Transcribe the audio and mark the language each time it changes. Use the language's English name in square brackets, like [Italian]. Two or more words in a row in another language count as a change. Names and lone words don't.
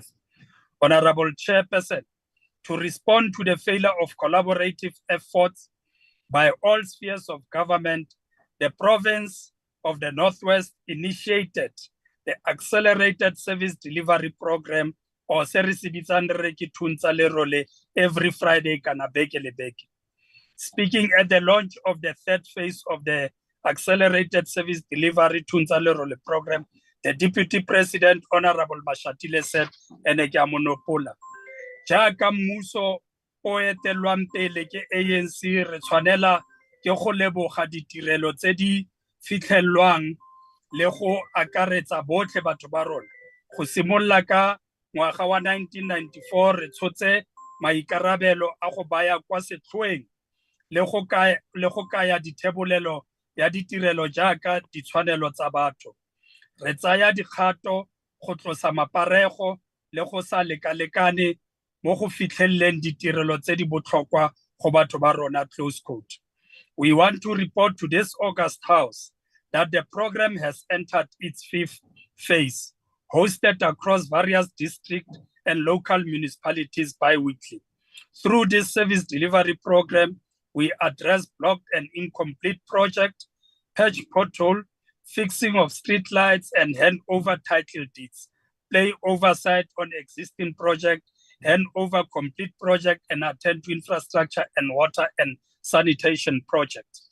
[English] Honorable Chairperson, to respond to the failure of collaborative efforts by all spheres of government, the province of the Northwest initiated the Accelerated Service Delivery Program, or every Friday. Speaking at the launch of the third phase of the Accelerated Service Delivery Program, the Deputy President, Honorable Mashatile, said, Enegamonopola. [Tswana] Jaaka mmuso o etelwang pele ke ANC re tshwanela ke go leboga ditirelo tse di fitlhelwang le go akaretsa botlhe batho ba rona. Go simolola ka ngwaga wa 1994 re tshotse maikarabelo a go baya kwa setlhoeng le go kaya dithebolelo ya ditirelo jaaka ditshwanelo tsa batho. Re tsaya dikgato go tlosa maparego le go sa lekalekane mo go fitlheleleng ditirelo tse di botlhokwa go batho ba rona, [English] close quote. We want to report to this August House that the program has entered its fifth phase, hosted across various district and local municipalities bi-weekly. Through this service delivery program, we address blocked and incomplete project, patch pothole, fixing of street lights, and hand over title deeds, play oversight on existing project, hand over complete project, and attend to infrastructure and water and sanitation projects.